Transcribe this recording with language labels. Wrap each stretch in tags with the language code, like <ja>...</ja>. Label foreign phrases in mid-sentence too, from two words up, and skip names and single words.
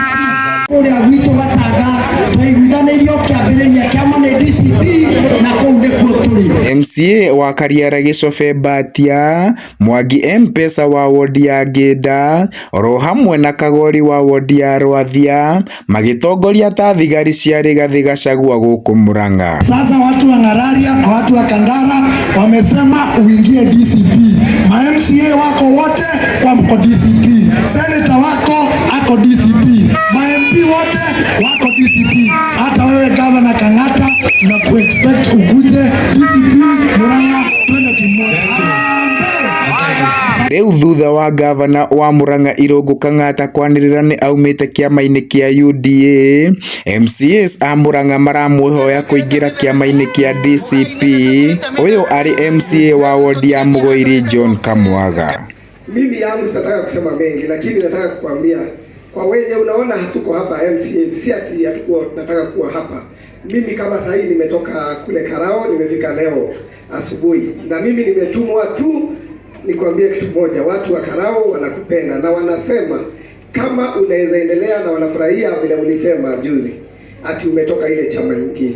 <ki>Kũrĩa gwitũ Gatanga twaiguithanĩirio kĩambĩrĩria kĩama nĩ DCP na kũu nĩkuo tũrĩ. MCA wa Kariara Gĩcobe Mbatia, Mwangi M-Pesa wa wodi ya Ngĩnda, oro hamwe na Kagori wa wodi ya Rwathia magĩtongoria ta thigari cia Rigathi Gachagua gũkũ Murang'a.</ki> <sw>Sasa watu wa Ng'araria na watu wa Kandara wamesema uingie DCP. Ma MCA wako wote wako DCP. Senator wako ako DCP. Ma MP wote wako DCP. Hata wewe Governor Kang'ata tunakuexpect ukuje DCP Murang'a twende kimoja.</sw> <ki>Rĩu thutha wa gavana wa Murang'a Irungu Kang'ata kwanĩrĩra nĩ aumĩte kĩama-inĩ kĩa UDA, MCAs a Murang'a maramwĩhoya kũingĩra kĩama-inĩ kĩa DCP. Ũyũ arĩ MCA wa wodi ya Mũgoiri John Kamwaga.</ki> <sw>Mimi yangu sitataka kusema mengi, lakini nataka kukwambia kwa wenye unaona hatuko hapa MCAs, si ati hatuko nataka kuwa hapa. Mimi kama sasa hivi nimetoka kule Karao, nimefika leo asubuhi, na mimi nimetumwa tu nikwambie kitu moja, watu wa Karao wanakupenda na wanasema kama unaweza endelea, na wanafurahia vile ulisema juzi ati umetoka ile chama nyingine.</sw>